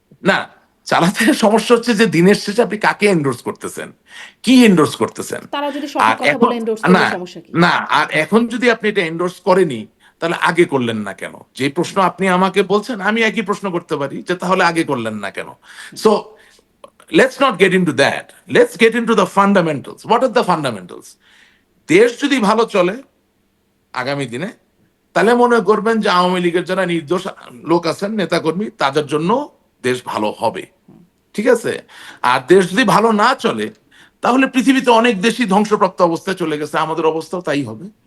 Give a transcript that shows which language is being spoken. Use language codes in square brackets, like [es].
[bn] না, চালাতে সমস্যা হচ্ছে যে দিনের শেষে আপনি কাকে এন্ডোর্স করতেছেন, কি এন্ডোর্স করতেছেন। তারা যদি আর সঠিক কথা এখন বলে এন্ডোর্স করলে না সমস্যা কি? না আর এখন যদি আপনি এটা এন্ডোর্স করেনি, তাহলে আগে করলেন না কেন? যে প্রশ্ন আপনি আমাকে বলছেন, আমি একই প্রশ্ন করতে পারি যে তাহলে আগে করলেন না কেন? So [en] let's not get into that. Let's get into the fundamentals. What are the fundamentals? [bn] দেশ যদি ভালো চলে আগামী দিনে, তাহলে মনে করবেন যে আওয়ামী লীগের যারা নির্দোষ লোক আছেন নেতাকর্মী তাদের জন্য দেশ ভালো হবে, ঠিক আছে? আর দেশ যদি ভালো না চলে তাহলে পৃথিবীতে অনেক দেশই ধ্বংসপ্রাপ্ত অবস্থায় চলে গেছে, আমাদের অবস্থাও তাই হবে।